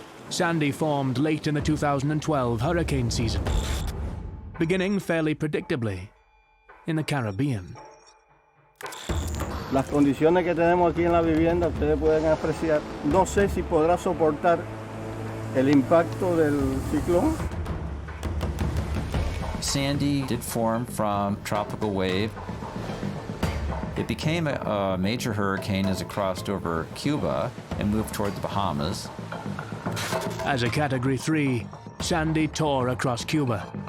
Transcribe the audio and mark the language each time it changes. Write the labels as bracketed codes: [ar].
[en] Sandy formed late in the 2012 hurricane season, beginning fairly predictably in the Caribbean. [es] Las condiciones que tenemos aquí en la vivienda, ustedes pueden apreciar. No sé si podrá soportar el impacto del ciclón. [en] Sandy did form from tropical wave. It became a major hurricane as it crossed over Cuba and moved toward the Bahamas. As a Category 3, Sandy tore across Cuba.